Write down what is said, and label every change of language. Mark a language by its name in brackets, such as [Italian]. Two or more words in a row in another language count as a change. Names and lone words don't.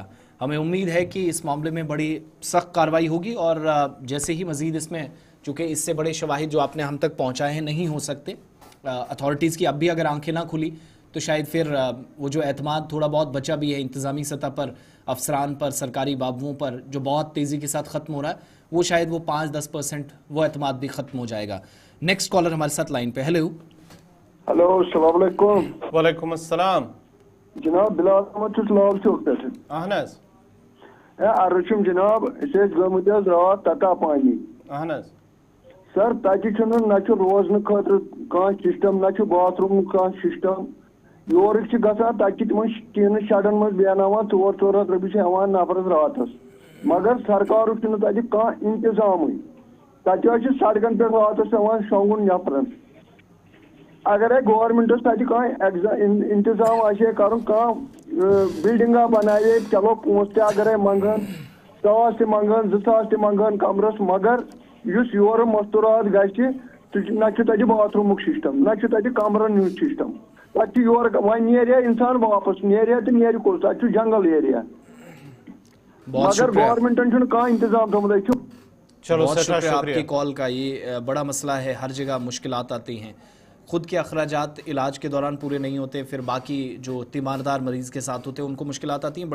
[Urdu] ہمیں امید ہے کہ اس معاملے میں بڑی سخت کارروائی ہوگی اور جیسے ہی مزید اس میں، چونکہ اس سے بڑے شواہد جو آپ نے ہم تک پہنچائے ہیں نہیں ہو سکتے، اتھارٹیز کی اب بھی اگر آنکھیں نہ کھلی تو شاید پھر وہ جو اعتماد تھوڑا بہت بچا بھی ہے انتظامی سطح پر، افسران پر، سرکاری بابوؤں پر، جو بہت تیزی کے ساتھ ختم ہو رہا ہے، وہ شاید وہ 5-10% وہ اعتماد بھی ختم ہو جائے گا. نیکسٹ کالر ہمارے ساتھ لائن پہ. हेलो ہیلو، السلام علیکم. وعلیکم السلام جناب، بلال احمد لال چوک پہ [Kashmiri] अहनस अर्जुम जनाब, गमत रात तता पानी अहनस सर तति ना रोजन खतर कह सिस्टम ना बाथरूम कह सिस्टम योर गसान तक टीन शेडन मज बेनावान 400 रपये हेवान नफरस रातस मगर सरकार कह इंतजाम तक सड़कन पे रातस हेवान शोंगुन नफरन अगर गवर्नमेंटस तक इंतजाम आशे कर बिल्डिंगा बनाए चलो पोस तगर मंगन 100 मंगन 200 मंगन कमरस मगर युस योर मस्तूरात ना तक बाथरूम सिस्टम ना तक कमरन हूँ सिस्टम तक योर वन नीरिया इंसान वापस नीरिया तो नीर कुल तक जंगल एरिया मगर गवर्नमेंटन कह इंतजाम थोमुत। [Urdu] چلو بہت شکریہ آپ کی کال کا۔ یہ بڑا مسئلہ ہے، ہر جگہ مشکلات آتی ہیں، خود کے اخراجات علاج کے دوران پورے نہیں ہوتے، پھر باقی جو تیماردار مریض کے ساتھ ہوتے ہیں ان کو مشکلات آتی ہیں.